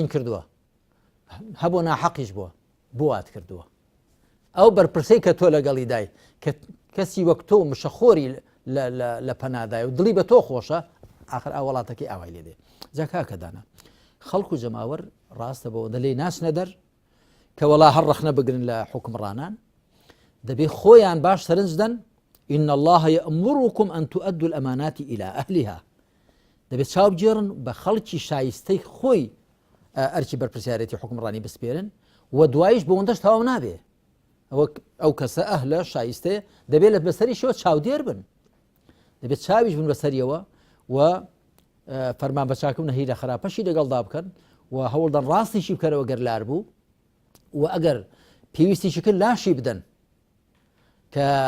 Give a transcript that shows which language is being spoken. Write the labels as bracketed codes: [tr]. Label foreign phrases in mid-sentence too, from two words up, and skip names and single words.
[ckb] کردووە هەبوو ناحەقیش بووە بۆ وات کردووە ئەو بەرپرسەی کە تۆ لەگەڵی دای کە کەسی وەک تۆ مشەخۆری لە پەنادای و دڵی بە تۆ خۆشە ئاخر ئەو وڵاتەکەی ئاوای لێ دێ جا کاکەدانە خەڵک و جەماوەر ڕاستە بەوە دەلێ ناچنە دەر کە وەڵا هەر ڕەخنە بگرن لە حوکمڕانان دەبێ خۆیان باش سەرنج دەن [ar] إن الله يأمركم أن تؤدوا الأمانات إلى أهلها [ckb] دەبێت چاو بجێڕن بە خەڵکی شایستەی خۆی ئەرکی بەرپرسیارەتی حوکمڕانی بسپێرن و دوایش بەوەندەش تەواو نابێ ئەو کەسە ئەهلە شایستەیە دەبێت لە بەسەریشەوە چاودێر بن دەبێت چاویش بن بەسەریەوە و فەرمان بە چاکم نەهی لە خراپەشی لەگەڵدا بکەن و هەوڵدەن ڕاستیشی بکەرەوە گەر لار بوو و ئەگەر پێویستیشی کرد لاشی بدەن کە